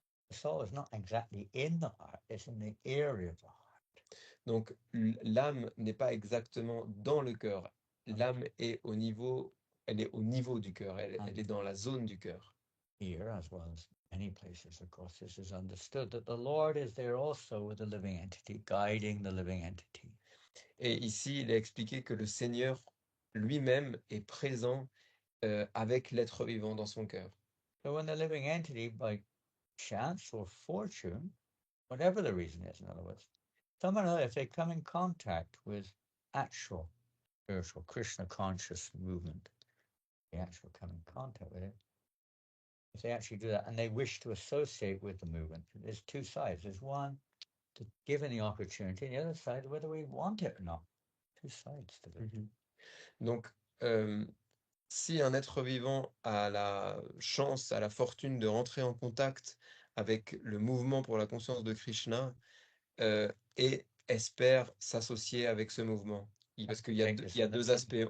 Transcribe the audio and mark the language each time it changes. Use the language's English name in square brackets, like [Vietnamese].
[English] The soul is not exactly in the heart, it's in the area of the heart. [French] Donc l'âme n'est pas exactement dans le cœur. L'âme est au niveau, elle est au niveau du cœur, elle est dans la zone du cœur. [English] here, as well as many places, of course, this is understood that the Lord is there also with the living entity, guiding the living entity. [French] Et ici, il est expliqué que le Seigneur lui-même est présent avec l'être vivant dans son cœur. [English] So when the living entity, by chance or fortune, whatever the reason is, in other words, someone else, if they come in contact with actual spiritual Krishna conscious movement, they actually come in contact with it. If they actually do that and they wish to associate with the movement, there's two sides. There's one to given the opportunity, and the other side whether we want it or not. Two sides to it. [French] Donc, si un être vivant a la chance, a la fortune de rentrer en contact avec le mouvement pour la conscience de Krishna et espère s'associer avec ce mouvement, parce qu'il y a deux aspects.